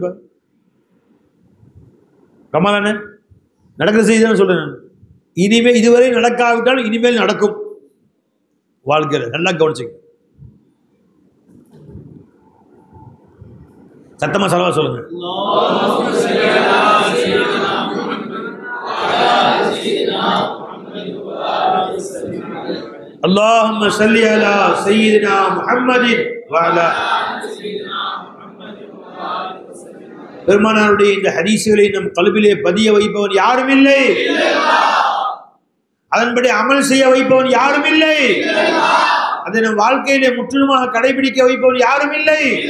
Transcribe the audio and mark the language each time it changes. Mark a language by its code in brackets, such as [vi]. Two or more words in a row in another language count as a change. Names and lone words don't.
[ta] இப்ப கமலானே நடக்கிற செய்தி தான் சொல்றேன் நான். இனிமேல் இதுவரை நடக்காவிட்டாலும் இனிமேல் நடக்கும் வாழ்க்கையில். நல்லா கவனிச்சுங்க. சத்தமா சலவா சொல்லுங்க. [ar] اللهم صل على سيدنا محمد وعلى [ta] பெருமானாருடைய இந்த ஹதீஸ்களை நம் கல்விலே பதிய வைப்பவன் யாரும் இல்லை. அதன்படி அமல் செய்ய வைப்பவன் யாரும் இல்லை. அதை நம் வாழ்க்கையிலே முற்றிலுமாக கடைபிடிக்க வைப்பவன் யாரும் இல்லை.